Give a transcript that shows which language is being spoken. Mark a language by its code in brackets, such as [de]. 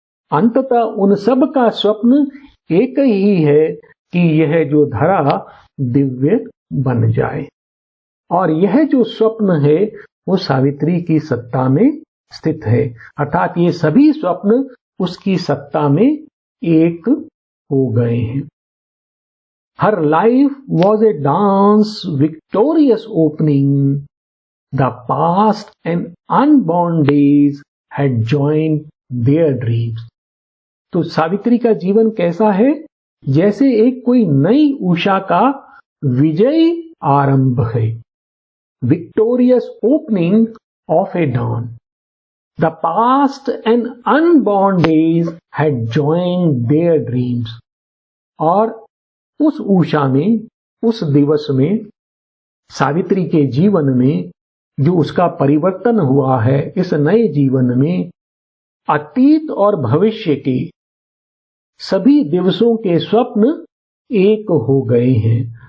[hi] अंततः उन सब का स्वप्न एक ही है कि यह जो धरा दिव्य बन जाए, और यह जो स्वप्न है वो सावित्री की सत्ता में स्थित है, अर्थात ये सभी स्वप्न उसकी सत्ता में एक हो गए हैं। [en] Her life was a dance victorious opening. The past and unborn days had joined their dreams. [hi] तो सावित्री का जीवन कैसा है? जैसे एक कोई नई उषा का विजयी आरंभ है। [en] Victorious opening of a dawn. The past and unborn days had joined their dreams. [hi] और उस उषा में, उस दिवस में, सावित्री के जीवन में जो उसका परिवर्तन हुआ है, इस नए जीवन में अतीत और भविष्य के सभी दिवसों के स्वप्न एक हो गए हैं।